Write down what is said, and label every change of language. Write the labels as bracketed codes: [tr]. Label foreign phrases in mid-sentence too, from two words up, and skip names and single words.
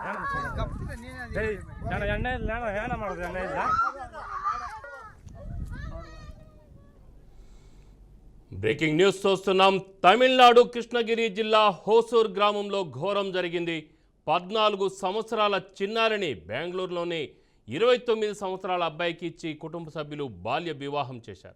[kn] ನಾನು ಎಣ್ಣೆ ಇಲ್ಲ ನಾನು ಏನ ಮಾಡೋದು ಎಣ್ಣೆ ಇಲ್ಲ. [te] బ్రేకింగ్ న్యూస్ చూస్తున్నాం. తమిళనాడు కృష్ణగిరి జిల్లా హోసూర్ గ్రామంలో ఘోరం జరిగింది. 14 సంవత్సరాల చిన్నారిని బెంగళూరులోని 29 సంవత్సరాల అబ్బాయికి ఇచ్చి కుటుంబ సభ్యులు బాల్య వివాహం చేశారు.